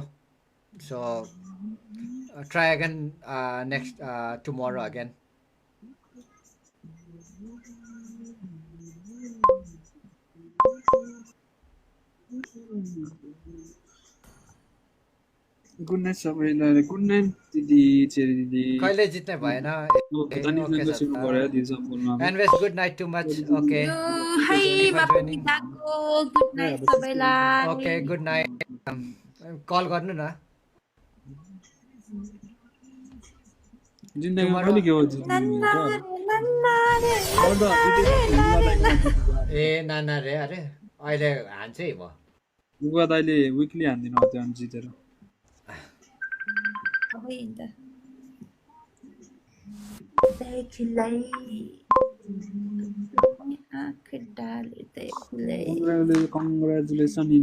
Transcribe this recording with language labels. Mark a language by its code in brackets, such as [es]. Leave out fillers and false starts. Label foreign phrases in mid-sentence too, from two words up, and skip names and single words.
[en] So try again next tomorrow again. good night [ne] सबैलाई [en] good night [ne] दिदी चेरी दिदी कहिले जित्ने भएन [en] anyways good night too much okay [ne] हाई बाबुको [en] good night [ne] सबैलाई [en] okay good night call [ne] गर्नु न जिन्दगीमा कहिले के हो ए नाना रे अरे अहिले हान्छ है म बुबा दाइले विकली हान्दिनु त्यो अनि जितेर कङ्ग्रेचुलेसन